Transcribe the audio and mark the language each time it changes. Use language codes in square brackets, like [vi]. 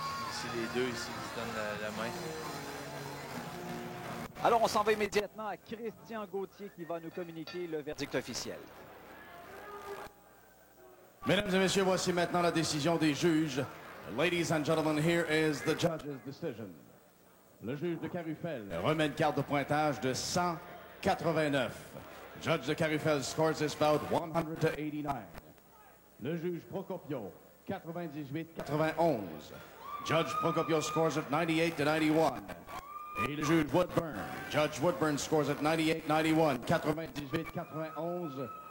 [fr] Ici, les deux, ici, qui se donnent la main. Alors, on s'en va immédiatement à Christian Gauthier qui va nous communiquer le verdict officiel. Mesdames et messieurs, voici maintenant la décision des juges. [en] Ladies and gentlemen, here is the judge's decision. [fr] Le juge de Carufel remet une carte de pointage de 189. [en] Judge de Carufel scores this bout 100-89. [fr] Le juge Procopio, 98-91. [en] Judge Procopio scores it 98-91. [fr] Et le juge Woodburn, [en] Judge Woodburn scores it 98-91, 98-91.